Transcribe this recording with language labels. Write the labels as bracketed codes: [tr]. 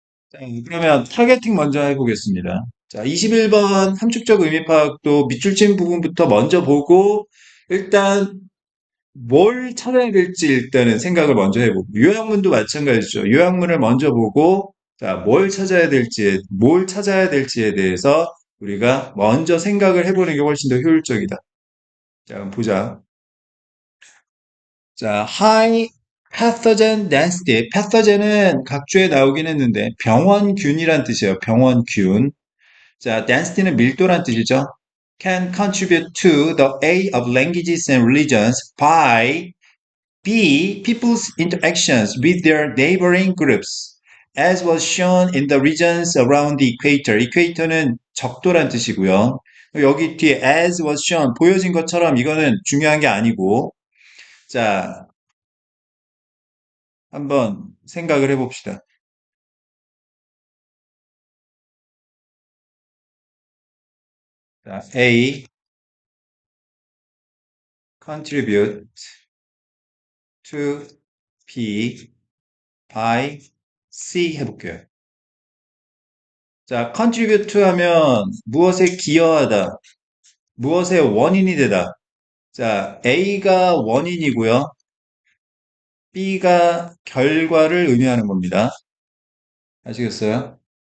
[ko] 자, 그러면 타겟팅 먼저 해보겠습니다. 자, 21번 함축적 의미 파악도 밑줄친 부분부터 먼저 보고 일단 뭘 찾아야 될지 일단은 생각을 먼저 해보고 요약문도 마찬가지죠. 요약문을 먼저 보고 자, 뭘 찾아야 될지에 대해서 우리가 먼저 생각을 해보는 게 훨씬 더 효율적이다. 자, 그럼 보자. [en] 자, high pathogen density. [ko] pathogen은 각주에 나오긴 했는데 병원균이란 뜻이에요. 병원균. 자, density는 밀도란 뜻이죠. [en] can contribute to the aid of languages and religions by B. People's interactions with their neighboring groups, as was shown in the regions around the equator. [ko] equator는 적도란 뜻이고요. 여기 뒤에 [en] as was shown, [ko] 보여진 것처럼 이거는 중요한 게 아니고, 자, 한번 생각을 해봅시다. 자, A, contribute to B by C 해볼게요. 자, contribute to 하면 무엇에 기여하다, 무엇의 원인이 되다. 자, A가 원인이고요. B가 결과를 의미하는 겁니다. 아시겠어요?